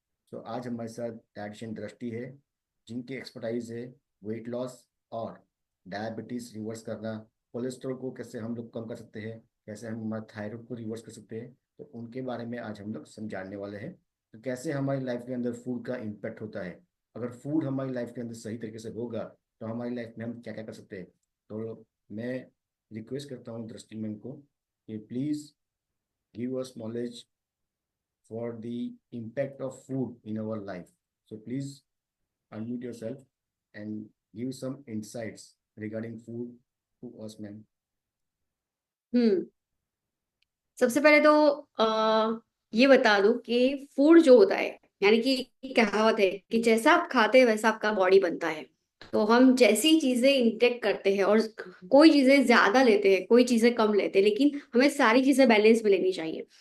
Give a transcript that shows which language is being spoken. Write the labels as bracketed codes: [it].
[hi] So आज हमारे साथ डायटिशियन दृष्टि है जिनकी एक्सपर्टाइज है वेट लॉस और डायबिटीज रिवर्स करना, कोलेस्ट्रॉल को कैसे हम लोग कम कर सकते हैं, कैसे हम हमारे थायराइड को रिवर्स कर सकते हैं, तो उनके बारे में आज हम लोग समझाने वाले हैं। तो कैसे हमारी लाइफ के अंदर फूड का इम्पैक्ट होता है, अगर फूड हमारी लाइफ के अंदर सही तरीके से होगा तो हमारी लाइफ में हम क्या क्या कर सकते हैं। तो मैं रिक्वेस्ट करता हूँ दृष्टि मैम को कि [en] Please give us knowledge for the impact of food in our life. So please unmute yourself and give some insights regarding food to us, ma'am. [hi] हम्म सबसे पहले तो ये बता दूं कि फूड जो होता है, यानी कि कहावत है कि जैसा आप खाते हैं वैसा आपका बॉडी बनता है। तो हम जैसी चीजें इंटेक करते हैं और कोई चीजें ज्यादा लेते हैं, कोई चीजें कम लेते हैं, लेकिन हमें सारी चीजें बैलेंस में लेनी चाहिए।